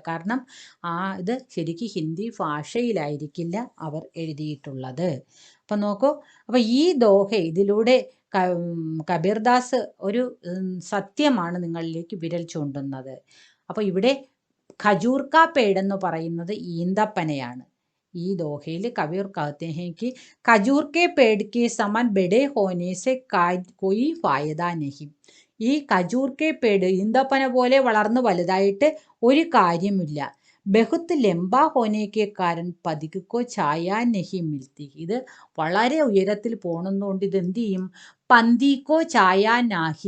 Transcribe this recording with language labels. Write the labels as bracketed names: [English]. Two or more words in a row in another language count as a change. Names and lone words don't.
[Malayalam] കാരണം ഇത് ശരിക്കും ഹിന്ദി ഭാഷയിലായിരിക്കില്ല അവർ എഴുതിയിട്ടുള്ളത്. അപ്പം നോക്കൂ, അപ്പം ഈ ദോഹ ഇതിലൂടെ കബീർദാസ് ഒരു സത്യമാണ് നിങ്ങളിലേക്ക് വിരൽ ചൂണ്ടുന്നത്. അപ്പോൾ ഇവിടെ [Hindi] खजूर का पेड़ [Malayalam] എന്ന് പറയുന്നത് ഈന്തപ്പനയാണ്. ഈ ദോഹയിൽ [Hindi] കബീർ कहते हैं कि खजूर के पेड़ के समान बड़े होने से कोई फायदा नहीं. [Malayalam] ഈ [Hindi] खजूर के पेड़ [Malayalam] ഈന്തപ്പന പോലെ വളർന്ന് വലുതായിട്ട് ഒരു കാര്യമില്ല. [Hindi] बहुत लंबा होने के कारण पथिक को छाया नहीं मिलती. [Malayalam] ഇത് വളരെ ഉയരത്തിൽ പോണതുകൊണ്ട് ഇത് എന്ത് ചെയ്യും? [Hindi] पंथी को छाया नहीं.